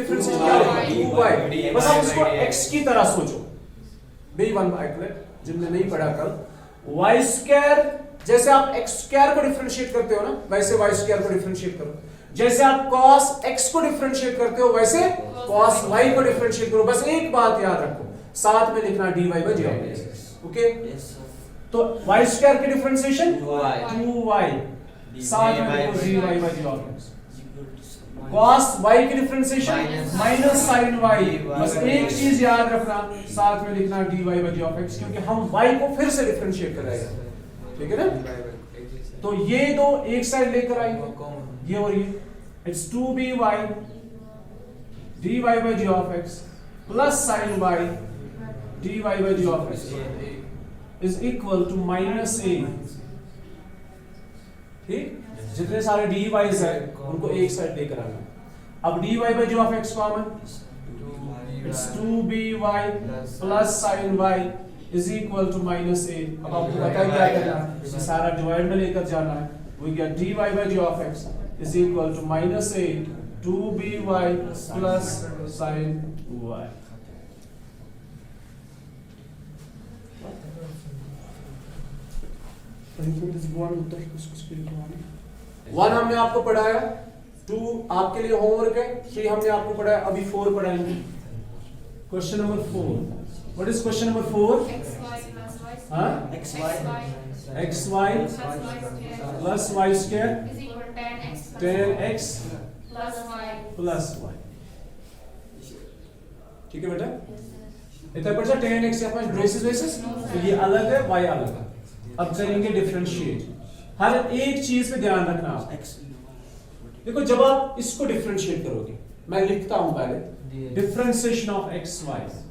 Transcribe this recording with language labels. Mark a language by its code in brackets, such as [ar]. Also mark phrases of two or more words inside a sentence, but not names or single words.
[hi] डिफरेंशिएशन क्या होगा 2y बस आप इसको x की तरह सोचो B1 जिनने नहीं पढ़ा कल y स्क्वायर जैसे आप x स्क्वायर को डिफरेंशिएट करते हो ना वैसे y स्क्वायर को डिफरेंशिएट करो जैसे आप cos x को डिफरेंशिएट करते हो वैसे cos y को डिफरेंशिएट करो बस एक बात याद रखो साथ में लिखना [en] dy by dx okay yes sir [hi] तो y स्क्वायर की डिफरेंशिएशन 2y 2y साथ में लिखो dy by dx cos y की डिफरेंशिएशन माइनस sin y बस एक चीज याद रखना साथ में लिखना dy by dx क्योंकि हम y को फिर से डिफरेंशिएट कर रहे हैं ठीक है ना तो ये दो एक साइड लेकर आएंगे ये और ये [en] it's 2by dy by dx plus sin y dy by dx is equal to minus a [hi] ठीक जितने सारे dy's है उनको एक साइड लेकर आना अब dy by dx कॉमन [en] it's 2by plus sin y is equal to [hi] minus a अब आपको पता है क्या करना है ये सारा डिवाइड में लेकर जाना है [en] we get dy by dx is equal to minus a 2by plus sin y [hi] वन हमने आपको पढ़ाया 2 आपके लिए होमवर्क है 3 हमने आपको पढ़ाया अभी 4 पढ़ाएंगे [en] question number 4 what is question number 4 [hi] हाँ [en] xy xy plus y square is equal to 10x plus plus y [hi] y ठीक है बेटा इतना पढ़ा 10x यहाँ पर ब्रेसेस बेसिस तो ये अलग है y अलग है अब करेंगे डिफरेंशिएट हर एक चीज पे ध्यान रखना आप देखो जब आप इसको डिफरेंशिएट करोगे मैं लिखता हूं पहले [en] differentiation of x y